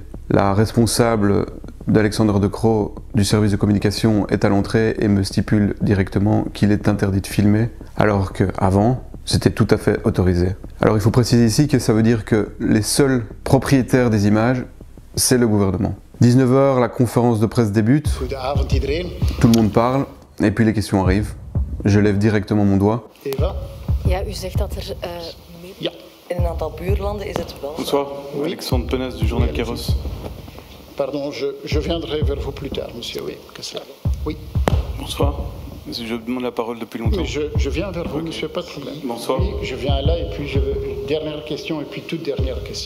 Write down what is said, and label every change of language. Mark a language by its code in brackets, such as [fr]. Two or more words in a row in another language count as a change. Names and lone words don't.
[fr] La responsable d'Alexander De Croo du service de communication est à l'entrée et me stipule directement qu'il est interdit de filmer, alors qu'avant, c'était tout à fait autorisé. Alors il faut préciser ici que ça veut dire que les seuls propriétaires des images, c'est le gouvernement. 19h, la conférence de presse débute, tout le monde parle, et puis les questions arrivent. Je lève directement mon doigt. Eva? [nl] Ja, u zegt dat Ja. in een aantal buurlanden is het wel. [fr] Bonsoir, Oui. Alexandre Penasse du journal Kairos. Pardon, je viendrai vers vous plus tard, monsieur. Oui, que cela. Oui. Bonsoir, je demande la parole depuis longtemps. Mais je viens vers vous, monsieur, pas de problème. Bonsoir. Oui, je viens là et puis dernière question et puis toute dernière question.